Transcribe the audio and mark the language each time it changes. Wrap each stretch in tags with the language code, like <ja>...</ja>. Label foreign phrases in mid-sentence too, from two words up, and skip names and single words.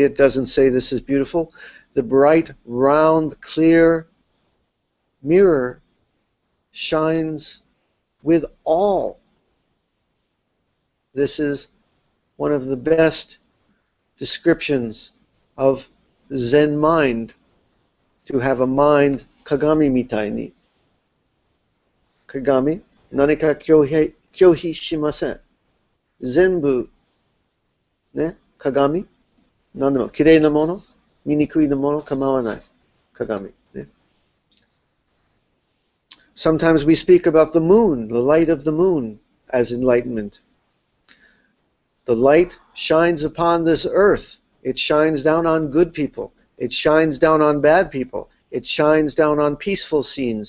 <en>It doesn't say this is beautiful. The bright, round, clear mirror shines with all. This is one of the best descriptions of Zen mind, to have a mind</en> <ja>鏡みたいに. 鏡、何か拒否しません. 全部、ね、鏡、何でも、綺麗な物、醜いな物、構わない。鏡。ね.</ja> <en>Sometimes we speak about the moon, the light of the moon, as enlightenment. The light shines upon this earth. It shines down on good people. It shines down on bad people. It shines down on peaceful scenes.</en>